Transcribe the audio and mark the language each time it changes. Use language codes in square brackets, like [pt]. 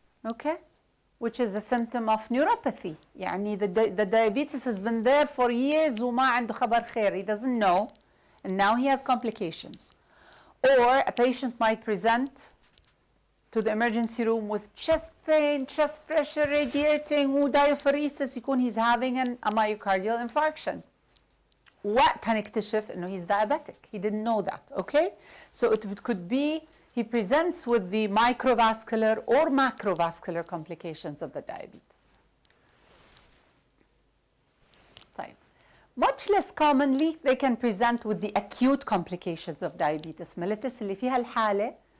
[en] Okay, which is a symptom of neuropathy. يعني the diabetes has been there for years [ar] وما عنده خبر خير. [en] He doesn't know and now he has complications. Or a patient might present to the emergency room with chest pain, chest pressure radiating, diaphoresis, يكون he's having a myocardial infarction. [ar] وقت هنكتشف إنه [en] he's diabetic. He didn't know that, okay? So it could be he presents with the microvascular or macrovascular complications of the diabetes. [ar] طيب. [en] Much less commonly, they can present with the acute complications of diabetes mellitus [ar] اللي فيها الحالة.